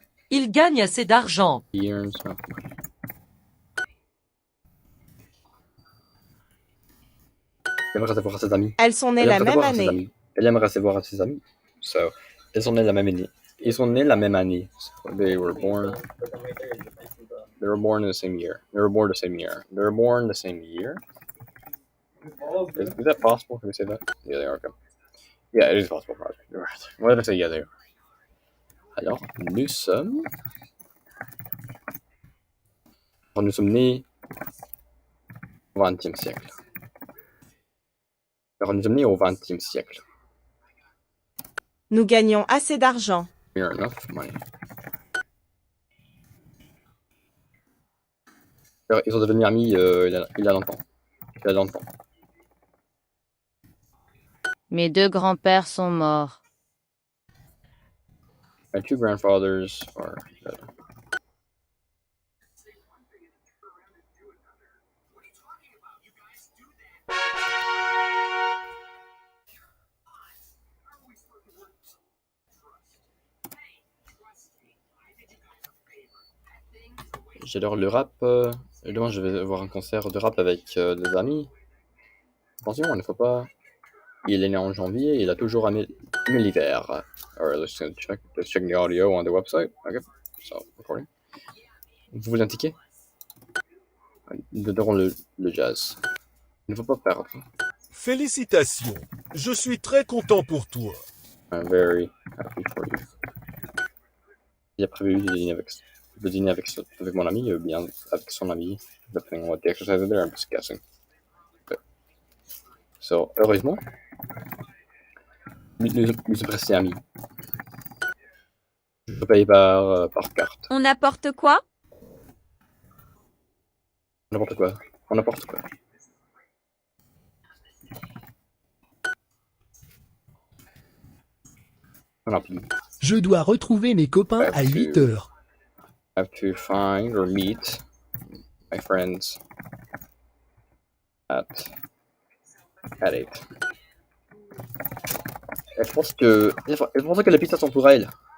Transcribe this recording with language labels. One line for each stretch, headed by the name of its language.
French: Il gagne assez d'argent.
English: He earns enough money.
French: Elle aimerait se voir à ses amis. Elles sont nées la même année. Elle aimerait se voir à ses amis. So, elles sont nées la même année. Ils sont nés la même année.
English: So they were born. They were born in the same year. They were born the same year. They were born the same year. Is that possible? Can we say that? Yeah, they are. Okay. Yeah, it is possible. You're right. Why did I say yeah, they are?
French: Alors, nous sommes nés au XXe siècle. Alors, nous sommes nés au XXe siècle. Nous gagnons assez d'argent.
English: We are enough money.
French: Alors, ils sont devenus amis il y a longtemps. Il y a longtemps. Mes deux grands-pères sont morts.
English: My two grandfathers are dead.
French: J'adore le rap. Demain, je vais voir un concert de rap avec des amis. Attention, il ne faut pas. Il est né en janvier et il a toujours aimé l'hiver.
English: Alright, let's check the audio on the website. Okay, so recording.
French: Vous voulez un ticket? Nous adorons le jazz. Il ne faut pas perdre. Félicitations. Je suis très content pour toi.
English: I'm very happy for you.
French: Il a prévu de dîner avec mon ami, bien avec son ami.
English: Depending on what the exercise is there, I'm just guessing. Okay.
French: So, heureusement, nous sommes restés amis. Je paye par carte. On apporte quoi? N'importe quoi. On n'importe quoi. Je dois retrouver mes copains à 8 heures.
English: I have to find or meet my friends at 8.
French: Et je pense que les pistes sont pour elle.